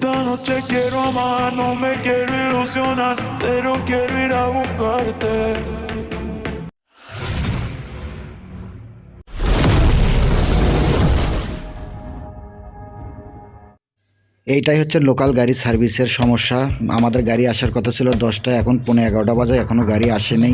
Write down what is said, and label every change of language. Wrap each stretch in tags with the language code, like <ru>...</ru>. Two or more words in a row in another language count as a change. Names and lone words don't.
<es>no te quiero amar, no me quiero ilusionar, pero quiero ir a buscarte.</es> <bn>এইটাই হচ্ছে লোকাল গাড়ি সার্ভিসের সমস্যা। আমাদের গাড়ি আসার কথা ছিল 10টায়, এখন 11:15 বাজে, এখনও গাড়ি আসে নেই।</bn>